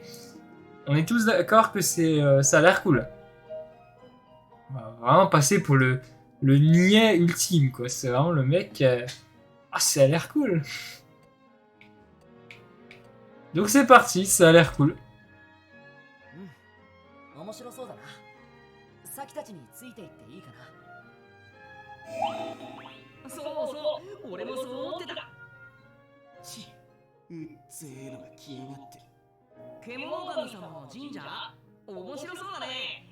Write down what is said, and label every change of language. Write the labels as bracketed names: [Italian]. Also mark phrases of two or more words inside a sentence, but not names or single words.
[French] On est tous d'accord que ça a l'air cool. On va vraiment passer pour le niais ultime, quoi. C'est vraiment le mec ah, ça a l'air cool. Donc c'est parti, ça a l'air cool. [Japanese] 面白そうだな。サキたちについていっていいかな。そうそう、俺もそう思ってた。うっぜえのが消えやがって。獣神様の神社？面白そうだね。